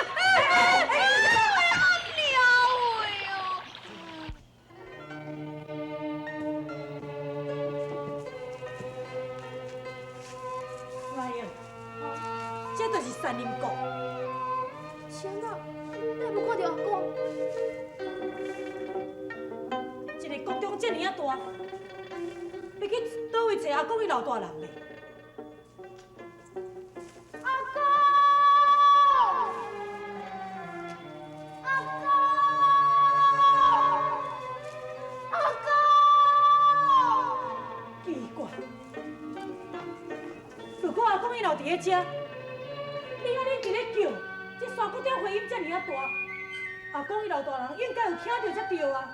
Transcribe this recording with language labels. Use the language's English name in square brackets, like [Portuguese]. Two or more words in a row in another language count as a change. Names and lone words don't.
[Min Nan Chinese] 哪样？这就是三林国。天哪，你无看到阿公？一个国中这么啊大，要去倒位找阿公伊老大人咧？奇怪，如果阿公伊老伫咧遮，你安尼伫咧叫，这山谷中回音这么啊大，阿公伊老大人应该有听到才对啊。